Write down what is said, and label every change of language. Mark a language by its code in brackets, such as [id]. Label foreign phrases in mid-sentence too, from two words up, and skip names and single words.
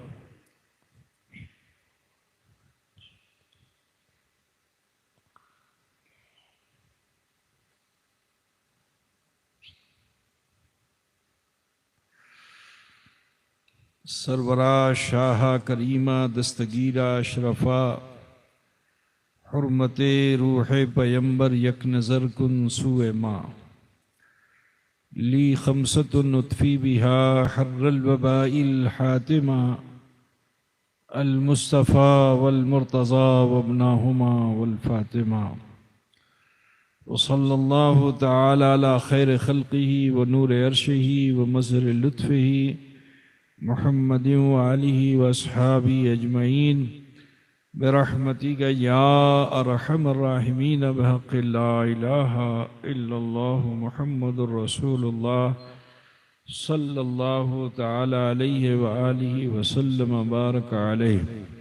[fa] سرورا شاه کریما دستگیرا اشرفا حرمت روح پیغمبر یک نظر کن سوی ما [ar] لي خمسة أطفي بها حر الوباء الحاطمة المصطفى والمرتضى وابناهما والفاطمة وصلى الله تعالى على خير خلقه ونور عرشه ومظهر لطفه محمد وآله وأصحابه أجمعين برحمتك يا أرحم الراحمين بحق لا إله إلا الله محمد رسول الله صلى الله تعالى عليه وآله وسلم بارك عليه.